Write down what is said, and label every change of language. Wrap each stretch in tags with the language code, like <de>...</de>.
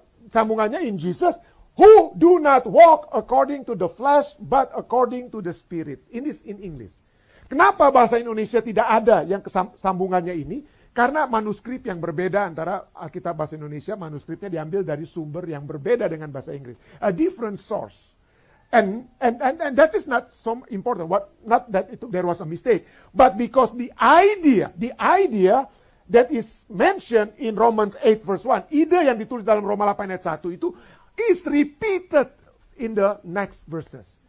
<id>Sambungannya</id> <en>in Jesus, who do not walk according to the flesh, but according to the Spirit. In English.</en> <id>Kenapa bahasa Indonesia tidak ada yang sambungannya ini? Karena manuskrip yang berbeda antara Alkitab bahasa Indonesia, manuskripnya diambil dari sumber yang berbeda dengan bahasa Inggris.</id> <en>A different source. And that is not so important. Not that there was a mistake, but because the idea that is mentioned in Romans 8 verse 1,</en> <id>ide yang ditulis dalam Roma 8 ayat 1 itu</id> <en>is repeated in the next verses.</en>